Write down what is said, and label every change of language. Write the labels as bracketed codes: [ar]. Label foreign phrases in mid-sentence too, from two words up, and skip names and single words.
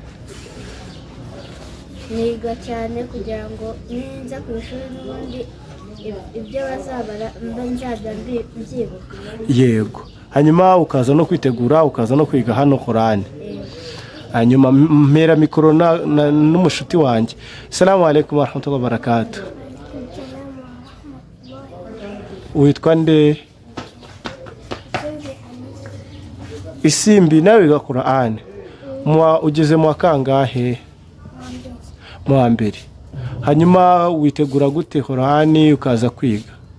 [rw] Niga cyane kugira ngo ninza ku ishuri n'ubundi ibyo bazabara mba nzajya mbyibuka. Yego, hanyuma ukaza no kwitegura ukaza no kwiga hano Qur'ani. Hanyuma mpera mikoro n'umushuti wanjye. [ar] السلام عليكم ورحمة الله وبركاته. [rw] Uitwa nde? Isimbi, nawe wiga Qur'ani. Ugeze mu kangahe? Mu wa mbere. Hanyuma witegura gute Qur'ani ukaza kwiga?